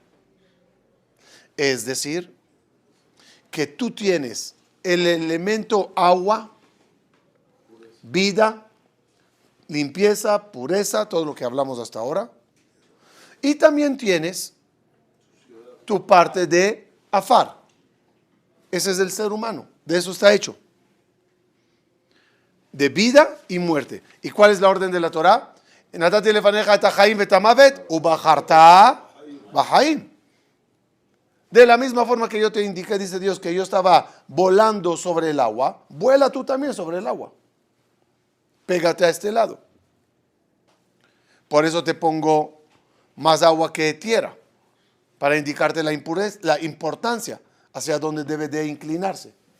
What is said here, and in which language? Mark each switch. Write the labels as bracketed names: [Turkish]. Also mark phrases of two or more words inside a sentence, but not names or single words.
[Spanish] Es decir, que tú tienes el elemento agua, vida, limpieza, pureza, todo lo que hablamos hasta ahora. Y también tienes tu parte de afar. Ese es el ser humano. De eso está hecho. De vida y muerte. ¿Y cuál es la orden de la Torá? [Hebrew] נתתי לפניך את החיים ואת המות ובחרת בחיים. [Spanish] De la misma forma que yo te indiqué, dice Dios, que yo estaba volando sobre el agua, vuela tú también sobre el agua. Pégate a este lado. Por eso te pongo más agua que tierra, para indicarte la impureza, la importancia hacia donde debe de inclinarse.